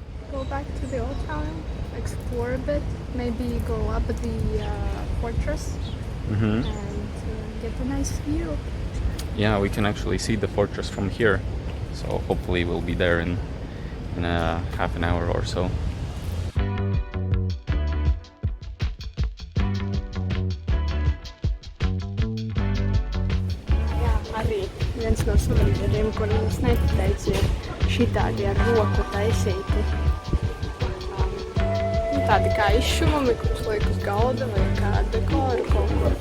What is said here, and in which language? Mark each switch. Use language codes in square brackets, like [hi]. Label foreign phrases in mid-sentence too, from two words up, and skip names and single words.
[en] Go back to the old town, explore a bit, maybe go up the fortress and get a nice view. Yeah, we can actually see the fortress from here, so hopefully we'll be there in a half an hour or so. [lv] Jā, arī viens no suvenīriem, ko es neteicu, ir šitādi ar roku taisīti. Tādi kā izšuvumi, kurus liek uz galda vai kā dekoru kaut kur.